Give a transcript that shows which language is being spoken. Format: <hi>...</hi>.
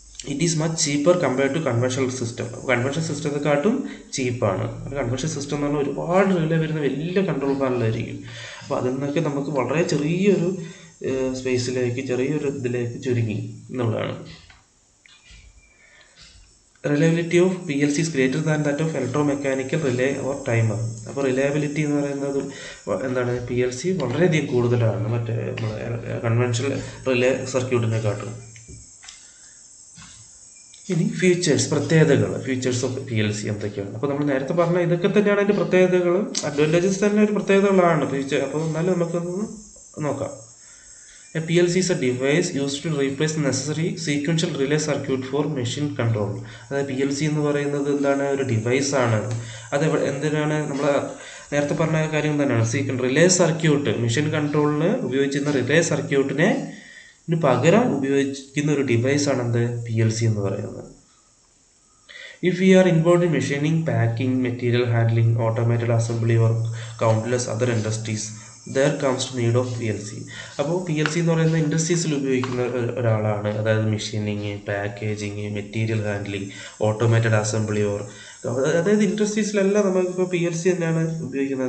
<en>It is much cheaper compared to conventional system.</en> <ml>Conventional സിസ്റ്റത്തെക്കാട്ടും ചീപ്പാണ്. Conventional system എന്ന് പറഞ്ഞാൽ ഒരുപാട് relay വരുന്ന വലിയ കൺട്രോൾ പാനലായിരിക്കും. അപ്പോൾ അതിൽ നിന്നൊക്കെ നമുക്ക് വളരെ ചെറിയൊരു സ്പേസിലേക്ക്, ചെറിയൊരു ഇതിലേക്ക് ചുരുങ്ങി എന്നുള്ളതാണ്.</ml> <en>Reliability of PLC is greater than that of electromechanical relay or timer.</en> <ml>അപ്പോൾ റിലയബിലിറ്റി എന്ന് പറയുന്നത് എന്താണ്, PLC വളരെയധികം കൂടുതലാണ് മറ്റേ കൺവെൻഷണൽ റിലേ സർക്യൂട്ടിനെക്കാട്ടും. ഇനി ഫീച്ചേഴ്സ് ഓഫ് PLC എന്തൊക്കെയാണ്? അപ്പോൾ നമ്മൾ നേരത്തെ പറഞ്ഞ ഇതൊക്കെ തന്നെയാണ് അതിൻ്റെ പ്രത്യേകതകൾ. അഡ്വാൻറ്റേജസ് തന്നെ ഒരു പ്രത്യേകതകളാണ് ഫീച്ചർ. അപ്പോൾ എന്നാലും നമുക്കൊന്ന് നോക്കാം.</ml> <en>A PLC is a device used to replace necessary sequential relay circuit for machine control.</en> <ml>അതായത് PLC എന്ന് പറയുന്നത് എന്താണ്, ഒരു ഡിവൈസാണ്. അത് എന്തിനാണ്, നമ്മൾ നേരത്തെ പറഞ്ഞ കാര്യം തന്നെയാണ്. റിലേ സർക്യൂട്ട്, മെഷീൻ കൺട്രോളിന് ഉപയോഗിച്ചിരുന്ന റിലേ സർക്യൂട്ടിനെ പകരം ഉപയോഗിക്കുന്ന ഒരു ഡിവൈസാണ് എന്ത്, PLC എന്ന് പറയുന്നത്.</ml> <en>If we are involved in machining, packing, material handling, automated assembly or countless other industries, there comes to need of PLC.</en> <ml>അപ്പോൾ PLC എന്ന് പറയുന്നത് ഇൻഡസ്ട്രീസിൽ ഉപയോഗിക്കുന്ന ഒരാളാണ്. അതായത് machining, packaging, material handling, automated assembly or, അതായത് ഇൻഡസ്ട്രീസിലെല്ലാം നമുക്കിപ്പോൾ PLC തന്നെയാണ് ഉപയോഗിക്കുന്നത്.</ml>